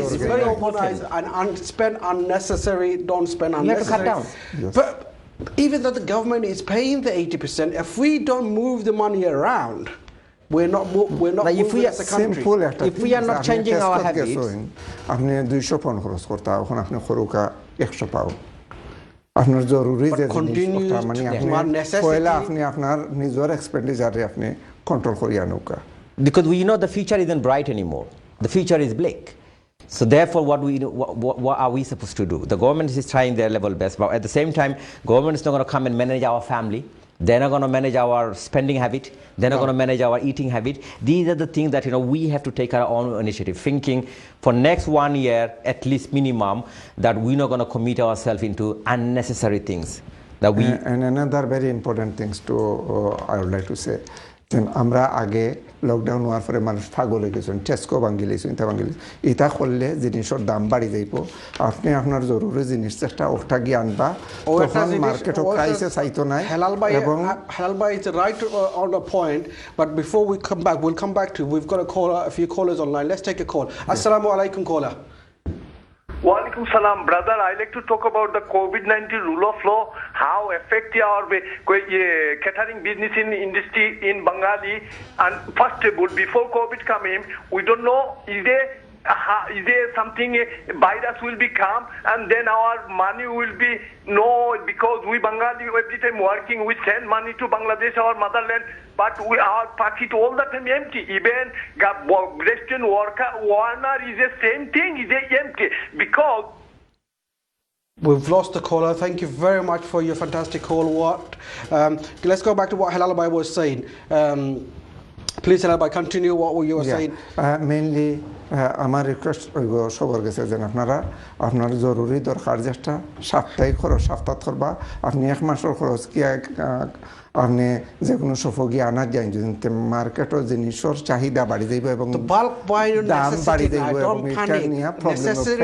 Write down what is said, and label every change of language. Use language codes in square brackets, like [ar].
[en] and spend unnecessary. Don't spend unnecessary. You have to cut down. Yes. But even though the government is paying the 80%, if we don't move the money around, we're not like moving as a country. If we are not changing our habits, [bn] আপনি 200 pound খরচ করতে এখন আপনি খরুকা 100 pound আপনার জরুরি যে জিনিসটা মানে আপনি আপনার নিজের এক্সপেন্ডিচারে আপনি কন্ট্রোল করিয়া নৌকা [en] because we know the future isn't bright anymore. The future is bleak. So therefore, what are we supposed to do? The government is trying their level best, but at the same time, government is not going to come and manage our family. They're not going to manage our spending habit. They're not going to manage our eating habit. These are the things that we have to take our own initiative, thinking for next 1 year at least minimum that we're not going to commit ourselves into unnecessary things. That we and another very important things to I would like to say. [bn] আমরা আগে lockdown হওয়ার পরে মানুষ পাগল হয়ে গেছেন Tesco ভাঙ্গিলেছেন ইটা ভাঙ্গিলেছেন এটা করলে জিনিসের দাম বাড়ি যাইব আপনি আপনার জরুরি জিনিস একটা ওটা গিয়ে আনবা তখন মার্কেটও প্রাইসে চাইতো নাই [en] এবং Halal Bhai is right on the point, but before we come back, we'll come back to, we've got a few callers online. Let's take a call. Assalamu alaikum caller. Walaikum salam, brother. I like to talk about the COVID-19 rule of law, how affect our catering business in industry in Bengali. And first of all, before COVID came in, we don't know is there is there something virus will be come and then our money will be no, because we Bengali every time working we send money to Bangladesh, our motherland, but our pocket all the time empty. Even restaurant worker Warner is the same thing, is empty because We've lost the caller. Thank you very much for your fantastic call. Let's go back to what Halal Bhai was saying. Please, Halal Bhai, continue what you were saying. [bn] Mainly আমার request হইব সবার কাছে যেন আপনার জরুরি দরকার যেটা সাপ্তাহিক খরচ সপ্তাহ করবা আপনি এক মাসের খরচ কি আপনি যে কোনো সফগি আনা যায় যদি মার্কেটও জিনিসের চাহিদা বাড়ি যাইব এবং দাম বাড়ি যাইব এবং এটা নিয়ে প্রবলেম